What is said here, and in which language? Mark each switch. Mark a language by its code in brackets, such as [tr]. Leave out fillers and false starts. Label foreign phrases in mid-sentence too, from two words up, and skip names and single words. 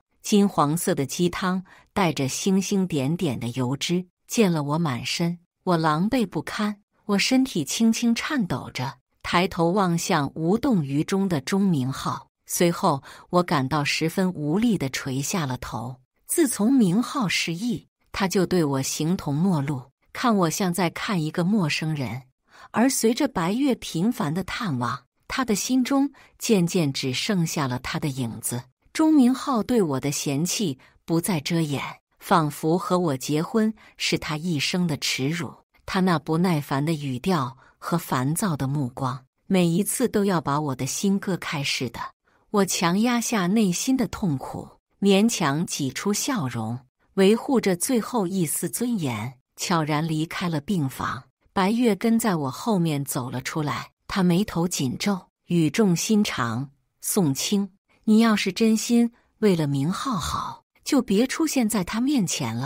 [zh] 金黃色的雞湯帶着星星點點的油脂濺了我滿身，我狼狽不堪。我身體輕輕顫抖着，抬頭望向無動於衷的鍾明浩，隨後我感到十分無力地垂下了頭。自從明浩失憶，他就對我形同陌路，看我像在看一個陌生人。而隨着白月頻繁的探望，他的心中漸漸只剩下了他的影子。鍾明浩對我的嫌棄不再遮掩，仿佛和我結婚是他一生的恥辱。他那不耐煩的語調和煩躁的目光，每一次都要把我的心割開似的。我強壓下內心的痛苦，勉強擠出笑容，維護着最後一絲尊嚴，悄然離開了病房。白月跟在我後面走了出來，他眉頭緊皺，語重心長，宋清，你要是真心為了明浩好，就別出現在他面前了。